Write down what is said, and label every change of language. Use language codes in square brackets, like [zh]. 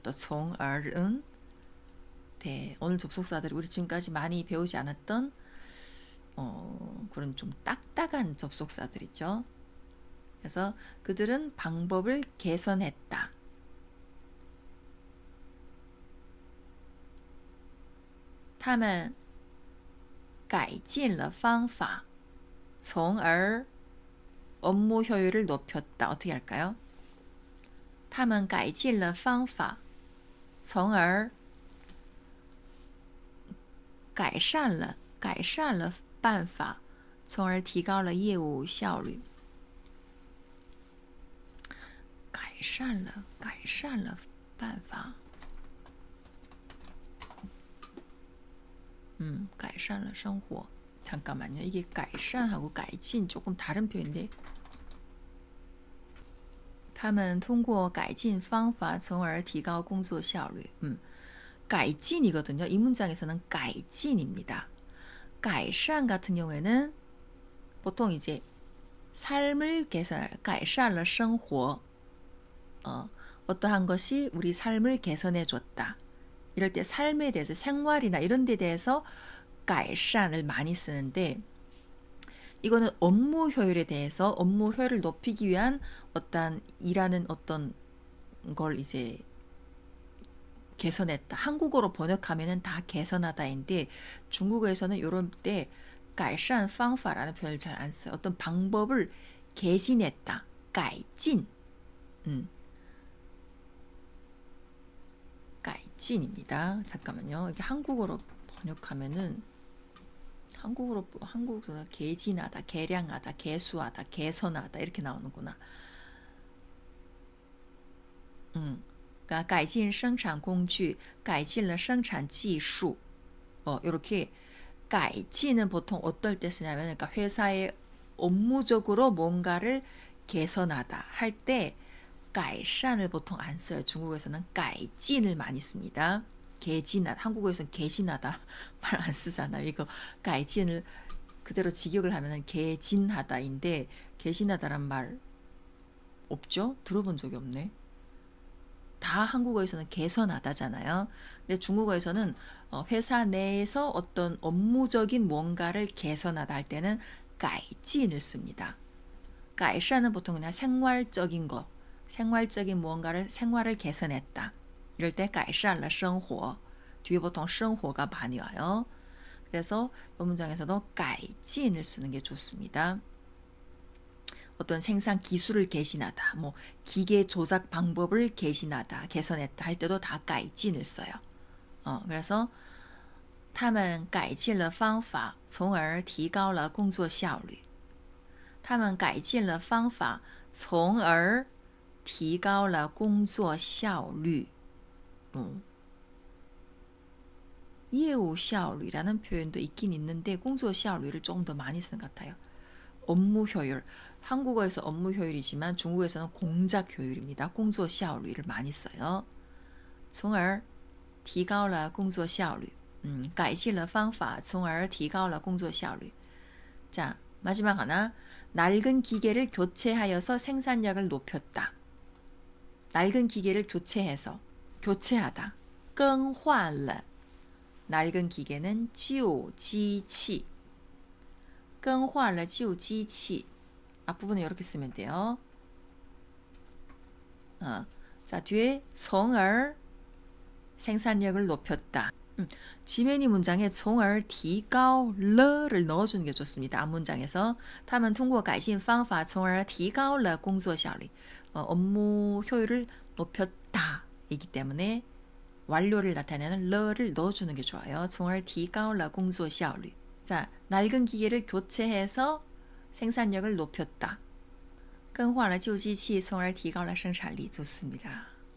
[ko] 또 총얼은 네, 오늘 접속사들이 우리 지금까지 많이 배우지 않았던 그런 좀 딱딱한 접속사들이죠. 그래서 그들은 방법을 개선했다. [zh] 他们改进了方法，从而 [ko] 업무 효율을 높였다. 어떻게 할까요? [zh] 他们改进了方法，从而改善了办法，从而提高了业务效率。改善了办法。改善了生活。 [ko] 잠깐만요. [zh] 이게 改善하고 改进 [ko] 조금 다른 표현인데 [zh] 他们通过改进方法从而提高工作效率. [ko] 改进이거든요. 이 문장에서는 改进입니다. 改善 같은 경우에는 보통 이제 삶을 개선, [zh] 改善了生活. [ko] 어떠한 것이 우리 삶을 개선해 줬다. 이럴 때 삶에 대해서 생활이나 이런 데 대해서 改善을 많이 쓰는데 이거는 업무 효율에 대해서 업무 효율을 높이기 위한 어떤 일하는 어떤 걸 이제 개선했다. 한국어로 번역하면은 다 개선하다인데 중국어에서는 이런 때 [zh] 改善方法 [ko] 라는 표현을 잘 안 써요. 어떤 방법을 개진했다. 改进. 改进입니다. 잠깐만요. 이게 한국어로 번역하면은 한국어로 개진하다, 개량하다, 개수하다, 개선하다 이렇게 나오는구나. 그러니까 [zh] 改进生产工具,改进了生产技术. [ko] 이렇게 改进은 보통 어떨 때 쓰냐면 그러니까 회사의 업무적으로 뭔가를 개선하다 할 때 改善을 보통 안 써요. 중국에서는 改进을 많이 씁니다. 개진하다. 한국어에서는 개진하다 말 안 쓰잖아요. 이거 改进을 그대로 직역을 하면은 개진하다인데 개진하다란 말 없죠? 들어본 적이 없네. 다 한국어에서는 개선하다잖아요. 근데 중국어에서는 회사 내에서 어떤 업무적인 뭔가를 개선하다 할 때는 改进을 씁니다. 改善은 보통 그냥 생활적인 거, 생활적인 무언가를 생활을 개선했다. 이럴 때 [zh] 改善了生活. [ko] 뒤에 보통 生活가 많이 와요. 그래서 이 문장에서도 改进을 쓰는 게 좋습니다. 어떤 생산 기술을 개신하다, 뭐 기계 조작 방법을 개신하다, 개선했다 할 때도 다 改进을 써요. [zh] 그래서 他们改进了方法，从而提高了工作效率。他们改进了方法，从而提高了工作效率。 [ko] 业务效率라는 표현도 있긴 있는데 工作效率를 조금 더 많이 쓰는 것 같아요. 업무 효율. 한국어에서 업무 효율이지만 중국에서는 공작 효율입니다. [zh] 工作效率를 [ko] 많이 써요. [zh] 从而提高了工作效率. 改进了方法从而提高了工作效率. [ko] 자, 마지막 하나. 낡은 기계를 교체하여서 생산력을 높였다. 낡은 기계를 교체해서 교체하다. [zh] 更换了. [ko] 낡은 기계는 [zh] 旧机器. 更换了旧机器. [ko] 앞부분은 이렇게 쓰면 돼요. 자, 뒤에 从而 생산력을 높였다. 지메니 문장에 [zh] 从而提高了 [ko] 를 넣어주는 게 좋습니다. 앞문장에서 [zh] 他们通过改进方法从而提高了工作效率. [ko] 업무 효율을 높였다 이기 때문에 완료를 나타내는 러를 넣어주는 게 좋아요. [zh] 从而提高了工作效率. [ko] 자, 낡은 기계를 교체해서 생산력을 높였다. [zh] 更换了旧机器从而提高了生产力 [ko] 좋습니다.